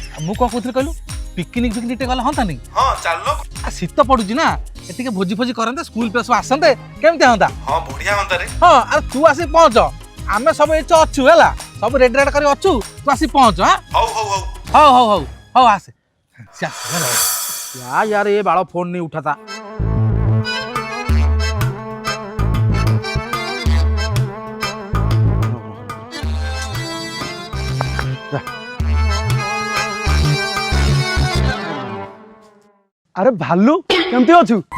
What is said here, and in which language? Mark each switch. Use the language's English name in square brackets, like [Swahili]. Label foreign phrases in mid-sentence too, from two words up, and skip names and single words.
[Odia] ମୁଁ କଣ କହୁଥିଲି କହିଲୁ ପିକନିକ ଫିକନିକ ଟେ ଗଲେ ହନ୍ତାନି ହଁ ଚାଲୁନ ଶୀତ ପଡୁଛି ନା ଟିକେ ଭୋଜି ଫୋଜି କରନ୍ତେ ସ୍କୁଲ ପିଲା ସବୁ ଆସନ୍ତେ କେମିତି ହନ୍ତା ହଁ ବଢିଆ ହନ୍ତା ରେ ହଁ ଆରେ ତୁ ଆସି ପହଞ୍ଚ ଆମେ ସବୁ ଏଠି ଅଛୁ ହେଲା ସବୁ ରେଡି ରେଡି କରି ଅଛୁ ତୁ ଆସି ପହଞ୍ଚ ହଉ ହଉ ହଉ ହଉ ହଉ ହଉ ହଉ ଆସେ [Hindi] यार ये बाड़ा फोन नहीं उठाता [Odia] ଆରେ ଭାଲୁ କେମିତି ଅଛୁ